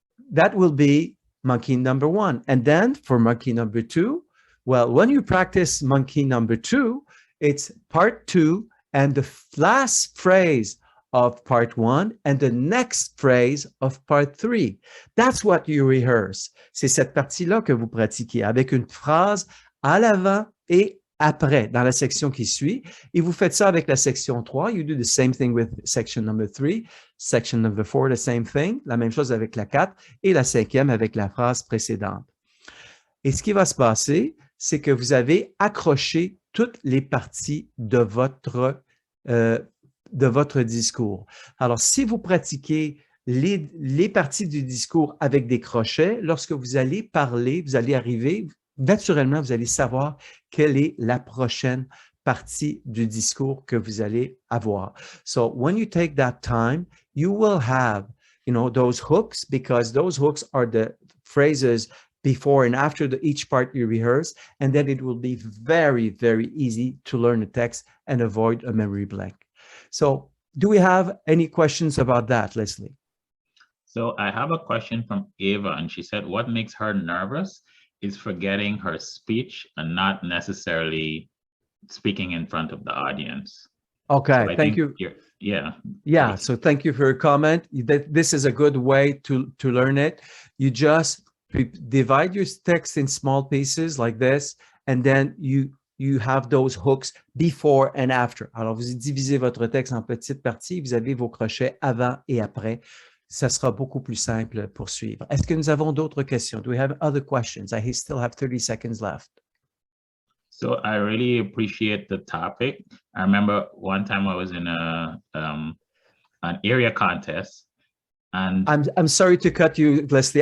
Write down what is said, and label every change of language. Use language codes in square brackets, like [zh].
[en] That will be monkey number 1. And then for monkey number 2, well, when you practice monkey number 2, it's part 2 and the last phrase of part 1 and the next phrase of part 3. That's what you rehearse. [fr] C'est cette partie-là que vous pratiquez avec une phrase à l'avant et après, dans la section qui suit. Et vous faites ça avec la section 3. [en] You do the same thing with section number 3. Section number 4, the same thing. [fr] La même chose avec la 4 et la 5e avec la phrase précédente. Et ce qui va se passer, c'est que vous avez accroché toutes les parties de votre discours. Alors, si vous pratiquez les parties du discours avec des crochets, lorsque vous allez parler, vous allez arriver, naturellement, vous allez savoir quelle est la prochaine partie du discours que vous allez avoir. [en] So, when you take that time, you will have, you know, those hooks, because those hooks are the phrases before and after each part you rehearse, and then it will be very, very easy to learn the text and avoid a memory blank. So, do we have any questions about that, Leslie? So I have a question from Ava, and she said, what makes her nervous is forgetting her speech and not necessarily speaking in front of the audience. Okay, So I thank you. Yeah. Yeah, so thank you for your comment. This is a good way to learn it. You just divide your text in small pieces like this, and then you have those hooks before and after. [fr] Alors, vous divisez votre texte en petites parties, vous avez vos crochets avant et après. Ça sera beaucoup plus simple pour suivre. Est-ce que nous avons d'autres questions? [en] Do we have other questions? I still have 30 seconds left. So I really appreciate the topic. I remember one time I was in an area contest, and I'm sorry to cut you, Leslie.